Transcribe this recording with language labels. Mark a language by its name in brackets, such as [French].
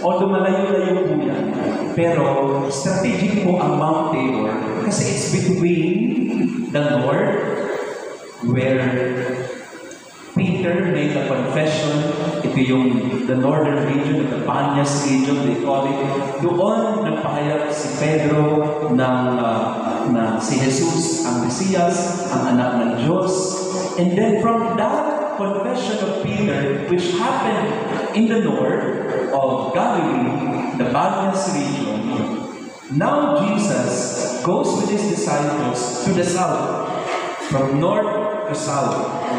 [English] Although [Filipino] malayo-layo po yan, pero [English] strategic po ang Mount Tabor kasi it's between the north, where Peter made a confession. [Filipino] Ito yung [English] the northern region, the Banyas region, they call it. [Filipino] Doon nagpahayag si Pedro na si Jesus ang Mesiyas, ang anak ng Diyos. [English] And then from that confession of Peter, which happened in the north of Galilee, the Banyas region, now Jesus goes with his disciples to the south, from north to south.